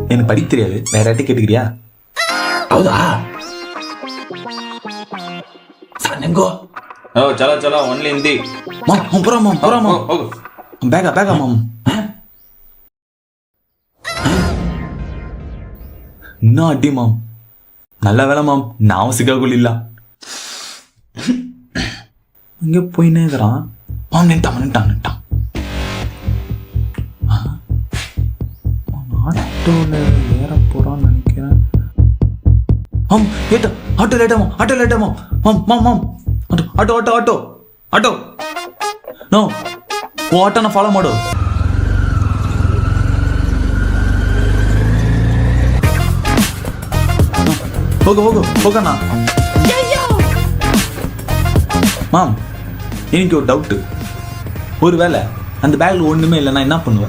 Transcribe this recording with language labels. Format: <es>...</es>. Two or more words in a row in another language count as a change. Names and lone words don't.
<ta>படிக்க தெரியாது, வேற யார்ட்டி கேட்டுக்கிறியா?</ta> <kn>ಹೌದಾ? ಸಾನೆಂಗೋ</kn> <hi>ओ चलो चलो ಓನ್ಲಿ ಹಿಂದಿ.</hi> <ta>மாம் போறா மாம்</ta> <kn>ಹೋಗು.</kn> <ta>பேகா மாம். இன்னும் அடி மாம். நல்ல வேலை மாம், நான் சிக்காக்குள்ள இல்ல. இங்க போயினே இருக்கிறான் மாம். நின்ட்டான். ஆட்டோல ஏற போறான்னு நினைக்கிறேன். மாம் ஆட்டோ லேட்டா மாம்.</ta> <kn>ಆಟೋ ನೋ ಆಟೋನ ಫಾಲೋ ಮಾಡು. ಹೋಗೋಣ.</kn> <ta>மாம், எனக்கு ஒரு டவுட்டு. ஒருவேளை அந்த பேக்ல ஒண்ணுமே இல்லைன்னா என்ன பண்ணுவேன்?</ta>